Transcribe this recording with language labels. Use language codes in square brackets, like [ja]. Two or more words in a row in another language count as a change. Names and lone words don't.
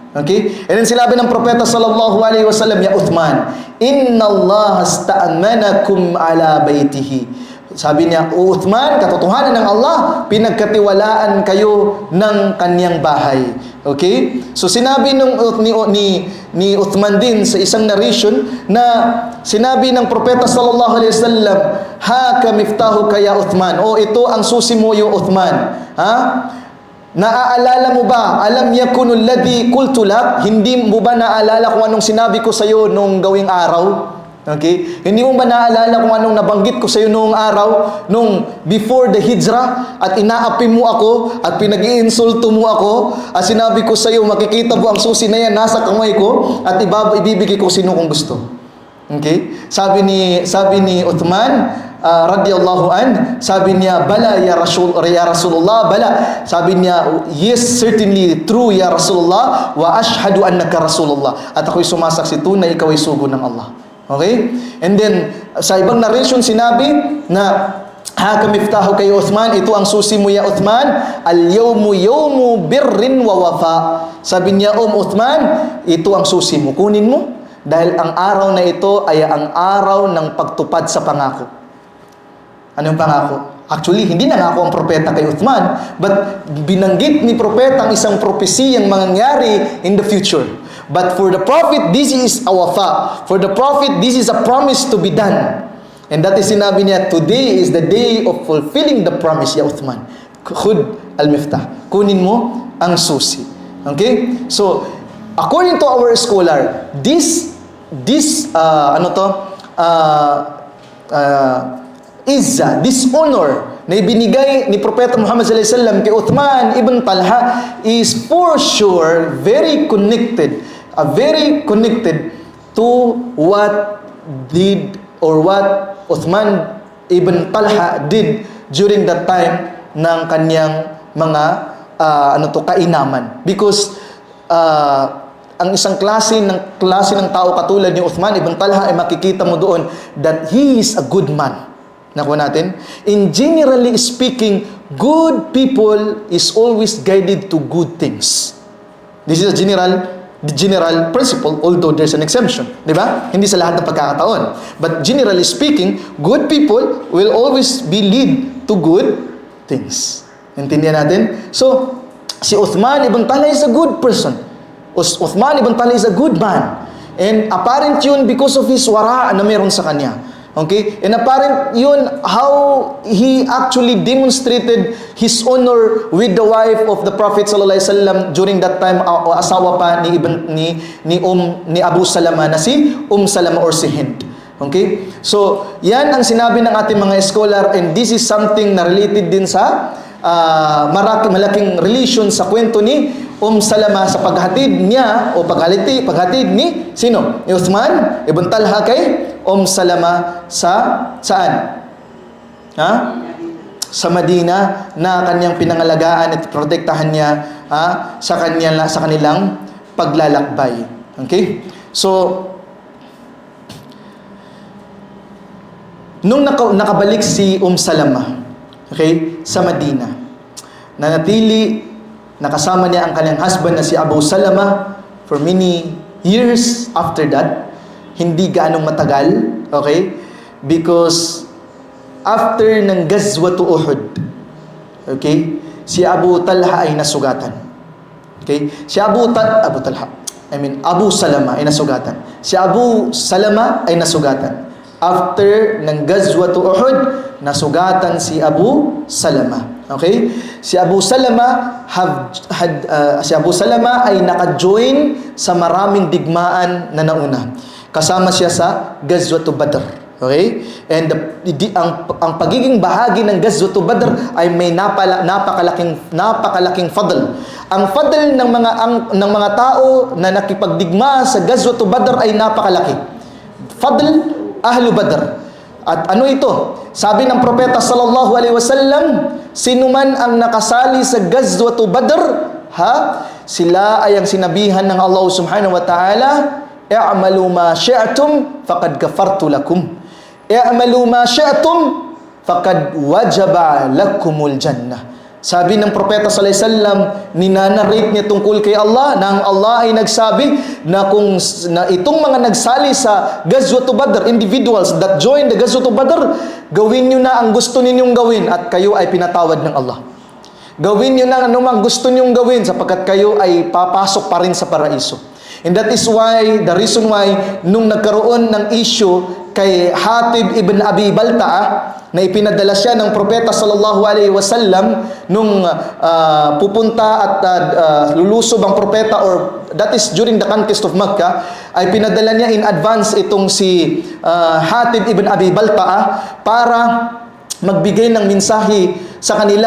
[ar] Okay? [en] And then [tl] sinabi ng Propeta [ar] صلى الله عليه وسلم، يا عثمان، إن الله استأمنكم على بيته. [tl] Sabi niya, "O Uthman, katotohanan ng Allah, pinagkatiwalaan kayo ng kanyang bahay." Okay? So sinabi ni Uthman din sa isang narration na sinabi ng propeta [ar] صلى الله عليه وسلم, "هاك مفتاحك يا عثمان." [tl] O ito ang susi mo yung Uthman. Ha? Naaalala mo ba? [ar] ألم يكن الذي قلت لك? [tl] Hindi mo ba naaalala kung anong sinabi ko sa iyo nung gawing araw? Okay? Hindi mo ba naaalala kung anong nabanggit ko sa iyo noong araw, nung [en] before the hijrah, [tl] at inaapi mo ako, at pinag-iinsulto mo ako, at sinabi ko sa iyo, makikita mo ang susi na yan, nasa kamay ko, at ibibigay ko sino kung gusto. Okay? Sabi ni Uthman, [ar] رضي الله عن, [tl] sabi niya, [ar] "بلى يا رسول الله، بلى." [tl] Sabi niya, [en] "Yes, certainly true [ar] يا رسول الله، وأشهد أنك رسول الله." [tl] At ako'y sumasaksi tunay ikaw ay sugo ng Allah. [en] Okay? And then, [tl] sa ibang narration sinabi na, [ar] "هاك مفتاحك يا عثمان," [tl] ito ang susi mo [ar] يا عثمان, "اليوم يوم بر ووفاء." [tl] Sabi niya, Uthman, ito ang susi mo, kunin mo, dahil ang araw na ito ay ang araw ng pagtupad sa pangako. Anong pangako? Actually, hindi nangako ang propeta kay Uthman, but binanggit ni propeta ang isang propesiyang mangyayari [en] in the future. But for the prophet, this is a wafa. For the prophet, this is a promise to be done. And that is [tl] sinabi niya, [en] today is the day of fulfilling the promise, [ar] يا عثمان. خذ المفتاح. [tl] Kunin mo ang susi. Okay? [en] So, according to our scholar, this honor [tl] na ibinigay ni Propeta Muhammad [ar] صلى الله عليه وسلم [en] kay Uthman ibn Talha is for sure very connected to what Uthman ibn Talha did during that time [tl] ng kanyang mga kainaman. Because ang isang klase ng tao katulad ni Uthman ibn Talha ay makikita mo doon [en] that he is a good man. [tl] Nakuha natin? [en] In generally speaking, good people is always guided to good things. This is a general principle, although there's an exemption. [tl] Di ba? Hindi sa lahat ng pagkakataon. [en] But generally speaking, good people will always be lead to good things. [tl] Intindihan natin? [en] So, si Uthman ibn Talha is a good person. Uthman ibn Talha is a good man. And apparent yun because of his wara [tl] na meron sa kanya. [en] Okay? And apparent yun how he actually demonstrated his honor with the wife of the Prophet [ar] صلى الله عليه وسلم [en] during that time, [tl] asawa pa ni Abu Salama na si Salama or si Hind. Okay? So, yan ang sinabi ng ating mga scholar, [en] and this is something [tl] na related din sa malaking relation sa kwento ni Salama sa paghatid niya o paghatid ni sino? Ni Uthman ibn Talha kay Salama saan? Ha? Sa Madina, na kanyang pinangalagaan at protektahan niya sa kanilang paglalakbay. Okay? So, nung nakabalik si Salama, okay, sa Madina, nanatili, nakasama niya ang kanyang husband na si Abu Salama [en] for many years after that. [tl] Hindi gaanong matagal, okay? Because after ng Gazwatu Uhud, okay, si Abu Talha ay nasugatan. Okay? Si Abu Salama ay nasugatan. Si Abu Salama ay nasugatan. After ng Gazwatu Uhud, nasugatan si Abu Salama. Okay? Si Abu Salama ay naka-join sa maraming digmaan na nauna. Kasama siya sa Ghazwatu Badr. Okay? And ang pagiging bahagi ng Ghazwatu Badr ay may napakalaking fadl. Ang fadl ng mga tao na nakipagdigma sa Ghazwatu Badr ay napakalaki. [ar] فضل أهل بدر. [tl] At ano ito? Sabi ng propeta [ar] صلى الله عليه وسلم, [tl] sino man ang nakasali sa Ghazwatu Badr, sila ay ang sinabihan ng Allah [ar] سبحانه وتعالى, "اعملوا ما شئتم فقد غفرت لكم. اعملوا ما شئتم فقد وجبت لكم الجنة." [tl] Sabi ng propeta [ar] صلى الله عليه وسلم, [tl] ninanarrate niya tungkol kay Allah na ang Allah ay nagsabi na kung na itong mga nagsali sa Ghazwat Badr, [en] individuals that joined the Ghazwat Badr, [tl] gawin niyo na ang gusto ninyong gawin at kayo ay pinatawad ng Allah. Gawin niyo na anumang gusto niyong gawin sapagkat kayo ay papasok pa rin sa paraiso. [en] And that is why, the reason why, [tl] nung nagkaroon ng issue kay Hatib ibn Abi Balta'a, na ipinadala siya ng propeta [ar] صلى الله عليه وسلم [tl] nung pupunta at lulusob ang propeta, [en] or that is during the conquest of Makkah, [tl] ay pinadala niya [en] in advance [tl] itong si Hatib ibn Abi Balta'a para magbigay ng mensahe sa kanila.